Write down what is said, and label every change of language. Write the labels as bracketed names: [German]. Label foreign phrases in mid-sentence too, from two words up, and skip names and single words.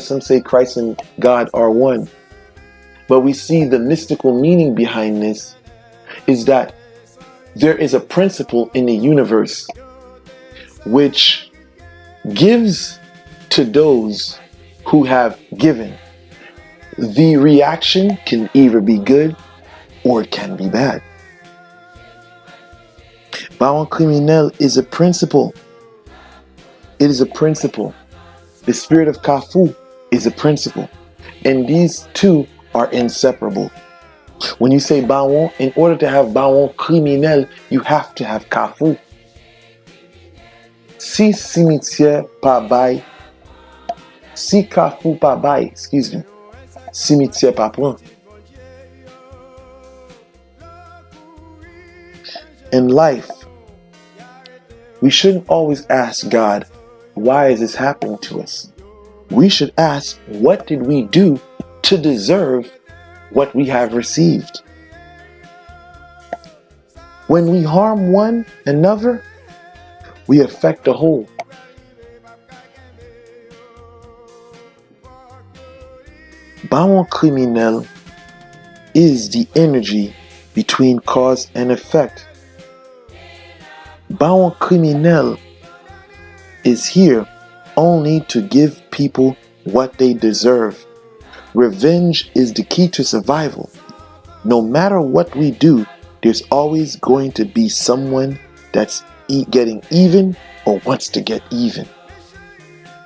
[English] Some say Christ and God are one. But we see the mystical meaning behind this is that there is a principle in the universe which gives to those who have given. The reaction can either be good or it can be bad. Bawon kriminel is a principle. It is a principle. The spirit of Cashapp is a principle. And these two are inseparable. When you say Bawon, in order to have Bawon kriminel, you have to have Cashapp. [Haitian Creole] Si Cimetière pa bay, si Cashapp pa bay, Cimetière pa pran. [English] In life, we shouldn't always ask God, why is this happening to us? We should ask, what did we do to deserve what we have received? When we harm one another, we affect the whole. Bawon kriminel is the energy between cause and effect. Bawon kriminel is here only to give people what they deserve. Revenge is the key to survival. No matter what we do, there's always going to be someone that's getting even or wants to get even.